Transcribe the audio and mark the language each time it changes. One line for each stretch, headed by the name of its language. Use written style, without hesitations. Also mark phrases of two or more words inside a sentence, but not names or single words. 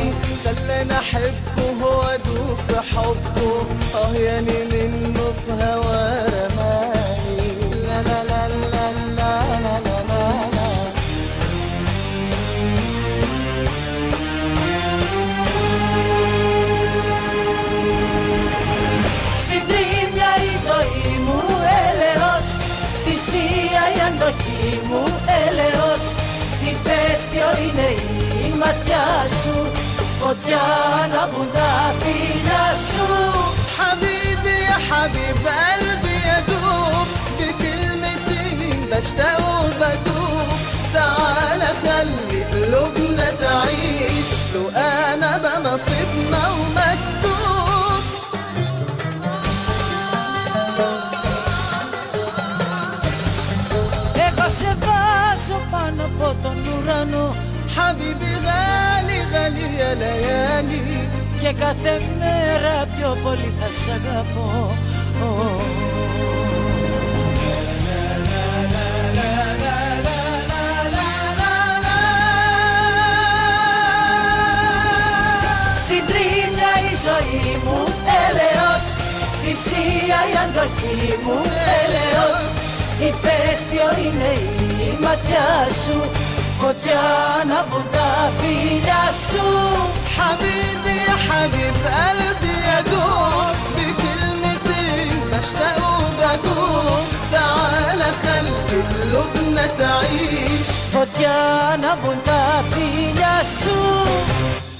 Arabic: خلاني أحبه وأدوب في حبه أهياني منه في هوا رماني. لا لا لا لا لا لا لا لا.
Greek: Συντρίμμια η ζωή μου, έλεος. Θυσία η αντοχή μου, έλεος. Ηφαίστειο είναι η ματιά σου. Φωτιά ανάβουν τα φιλιά σου.
Arabic: حبيبي يا حبيب قلبي يدوب بكلمتين بشتاق وبدوب. تعال خلي قلوبنا تعيش لو انا ده نصيبنا ومكتوب.
Greek: Εγώ σε βάζω πάνω από τον ουρανό.
Arabic: حبيبي غالي غالي يا ليالي.
Greek: Και κάθε μέρα πιο πολύ θα σ' αγαπώ. Συντρίμμια η ζωή μου, έλεος. Θυσία η αντοχή μου, έλεος. Ηφαίστειο είναι η ματιά σου. Φωτιά ανάβουν τα φιλιά σου.
Arabic: حبيبي يا حبيب قلبي يدوب بكلمتين بشتاق وبدوب. تعال خلي قلوبنا تعيش.
Greek: Φωτιά ανάβουν τα φιλιά σου.